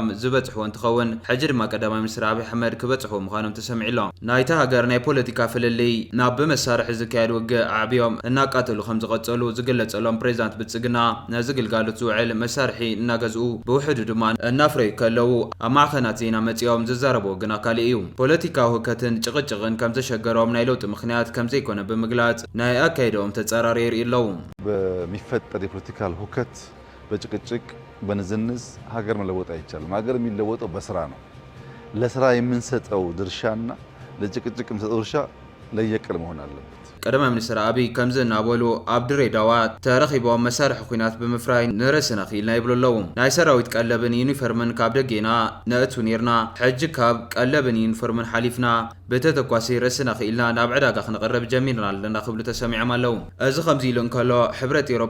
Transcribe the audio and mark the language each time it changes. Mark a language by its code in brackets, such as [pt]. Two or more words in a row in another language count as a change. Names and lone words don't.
[ti] ዝበጽሕዎ እንትኸውን ሕጂ ድማ ቀዳማይ ሚኒስትር አብይ ኣሕመድ ክበጽሑ ምዃኖም ተሰሚዑሎም ናይቲ ሃገር ናይ ፖለቲካ ፍልልይ ናብ ብመሳርሒ ዝካየድ ውግእ ኣዕብዮም እናቃተሉ ከም ዝቐጸሉ ዝግለጸሎም ፕሬዝዳንት ብልጽግና ነዚ ግልጋሎት ዝውዕል መሳርሒ እናገዝኡ ብውሕዱ ድማ እናፍረዩ ከለዉ ኣብ ማዕኸናት ዜና መጺኦም ዝዛረብዎ ግን ኣካል እዩ ፖለቲካዊ ህውከትን ጭቕጭቕን ከም ዘሸገሮም ናይ ለውጢ ምክንያት ከም ዘይኮነ ብምግላጽ ናይ ኣካይዶም ተጻራሪ የርእዩ ኣለዉ [am] በሚፈጠር የፖለቲካል ሁከት በጭቅጭቅ በንዝንዝ ሀገር መለወጥ አይቻልም ሀገር የሚለወጠው በስራ ነው ለስራ የምንሰጠው ድርሻና ለጭቅጭቅ የምንሰጠው ድርሻ ለየቅል መሆን አለበት [ti] ቀዳማይ ሚኒስትር አብይ ከምዚ እናበሉ ኣብ ድሬዳዋ ተረኺቦም መሳርሒ ኩናት ብምፍራይ ንርእስና ኺኢልና ይብሉ ኣለዉ ናይ ሰራዊት ቀለብን ዩኒፎርምን ካብ ደጌና ነእቱ ነርና ሕጂ ካብ ቀለብን ዩኒፎርምን ሓሊፍና በተተኳሲ ርእስና ኺኢልና ናብ ዕዳጋ ክንቐርብ ጀሚርና ኣለና ክብሉ ተሰሚዖም ኣለዉ እዚ ከምዚ ኢሉ እንከሎ ሕብረት ኤውሮጳ